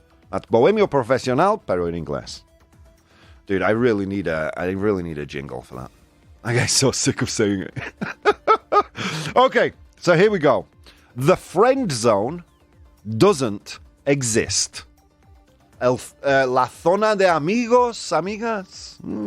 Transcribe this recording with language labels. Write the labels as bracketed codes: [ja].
[en] That's [es] Bohemio Profesional, pero en inglés. [en] Dude, I really need a jingle for that. I get so sick of saying it. Okay, so here we go. The friend zone doesn't exist. [es] La zona de amigos, amigas.